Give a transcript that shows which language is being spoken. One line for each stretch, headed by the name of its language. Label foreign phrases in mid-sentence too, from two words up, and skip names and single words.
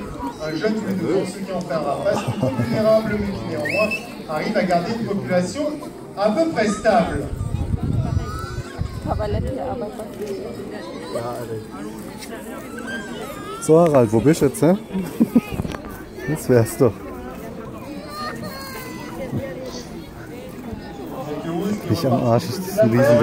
French: Un jeune tous les 2 ans, ce qui en fait un rapace vulnérable, mais qui néanmoins arrive à garder une population à peu près stable.
German: So Harald, wo bist du jetzt, ne? Das wär's doch. Nicht am Arsch, ist das ein Riesending.